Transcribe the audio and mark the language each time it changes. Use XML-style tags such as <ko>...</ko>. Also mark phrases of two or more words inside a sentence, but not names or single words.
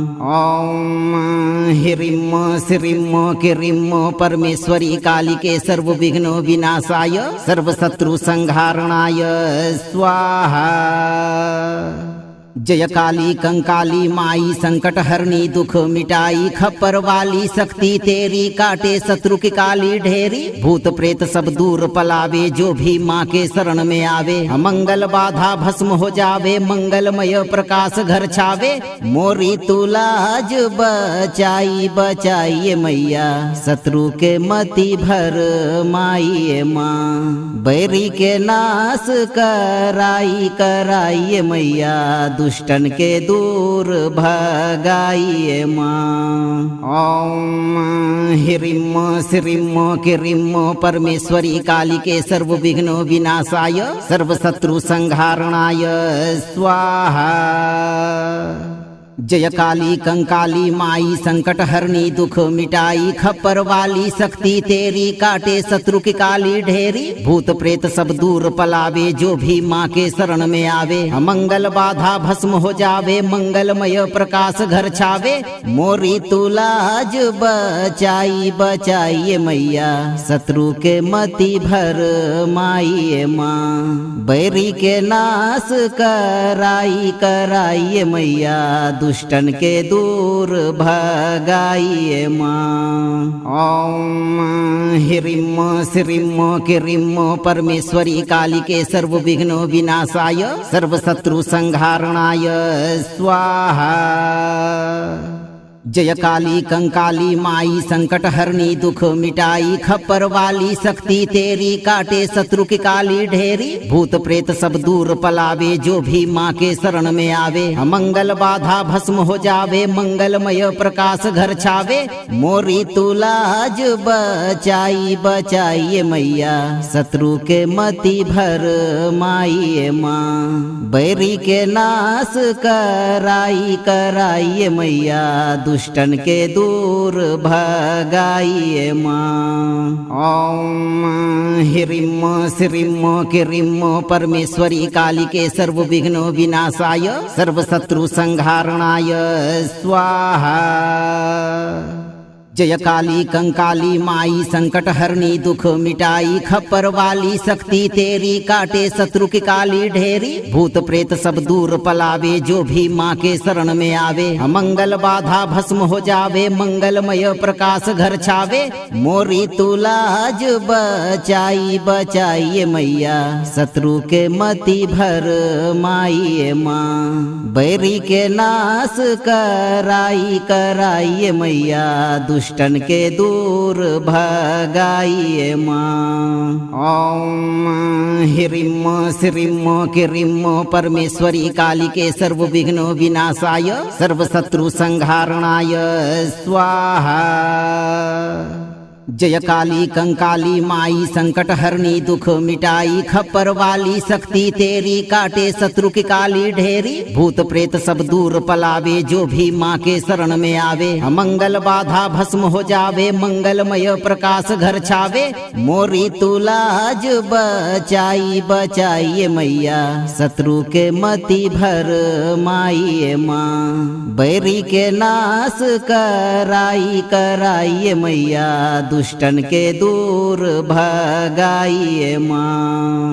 <sa>ओम ह्रीं श्रीं क्रीं परमेश्वरी काली के सर्व विघ्नो विनाशाय सर्व शत्रु संहारणाय स्वाहा।</sa> <hi>जय काली कंकाली माई संकट हरनी दुख मिटाई खप्पर वाली शक्ति तेरी काटे शत्रु की काली ढेरी भूत प्रेत सब दूर पलावे जो भी माँ के शरण में आवे अमंगल बाधा भस्म हो जावे मंगलमय प्रकाश घर छावे मोरी तुलाज बचाई बचाइए मैया शत्रु के मति भर माइए माँ बैरी के नाश कराई कराइए मैया दुष्टन के दूर भगाइए माँ।</hi> <sa>ओम ह्रीं श्रीं क्रीं परमेश्वरी काली के सर्व विघ्नो विनाशाय सर्व शत्रु संहारणाय स्वाहा।</sa> <hi>जय काली कंकाली माई संकट हरनी दुख मिटाई खप्पर वाली शक्ति तेरी काटे शत्रु की काली ढेरी भूत प्रेत सब दूर पलावे जो भी माँ के शरण में आवे अमंगल बाधा भस्म हो जावे मंगलमय प्रकाश घर छावे मोरी तुलाज बचाई बचाइए मैया शत्रु के मति भर माइए माँ बैरी के नाश कराई कराइए मैया दुष्टन के दूर भगाइए माँ।</hi> <sa>ओम ह्रीं श्रीं क्रीं परमेश्वरी काली के सर्व विघ्नो विनाशाय सर्व शत्रु संहारणाय स्वाहा।</sa> <hi>जय काली कंकाली माई संकट हरनी दुख मिटाई खप्पर वाली शक्ति तेरी काटे शत्रु की काली ढेरी भूत प्रेत सब दूर पलावे जो भी माँ के शरण में आवे अमंगल बाधा भस्म हो जावे मंगलमय प्रकाश घर छावे मोरी तुलाज बचाई बचाइए मैया शत्रु के मति भर माइए माँ बैरी के नाश कराई कराइए मैया दुष्टन के दूर भगाइए माँ।</hi> <sa>ओम ह्रीं श्रीं क्रीं परमेश्वरी काली के सर्व विघ्नो विनाशाय सर्व शत्रु संहारणाय स्वाहा।</sa> <hi>जय काली कंकाली माई संकट हरनी दुख मिटाई खप्पर वाली शक्ति तेरी काटे शत्रु की काली ढेरी भूत प्रेत सब दूर पलावे जो भी माँ के शरण में आवे अमंगल बाधा भस्म हो जावे मंगलमय प्रकाश घर छावे मोरी तुलाज बचाई बचाइए मैया शत्रु के मति भर माइए माँ बैरी के नाश कराई कराइए मैया दुष्टन के दूर भगाइए माँ।</hi> <sa>ओम ह्रीं श्रीं क्रीं परमेश्वरी काली के सर्व विघ्नो विनाशाय सर्व शत्रु संहारणाय स्वाहा।</sa> <hi>जय काली कंकाली माई संकट हरनी दुख मिटाई खप्पर वाली शक्ति तेरी काटे शत्रु की काली ढेरी भूत प्रेत सब दूर पलावे जो भी माँ के शरण में आवे अमंगल बाधा भस्म हो जावे मंगलमय प्रकाश घर छावे मोरी तुलाज बचाई बचाइए मैया शत्रु के मति भर माइए माँ बैरी के नाश कराई कराइए मैया दुष्टन के दूर भगाइए माँ।</hi>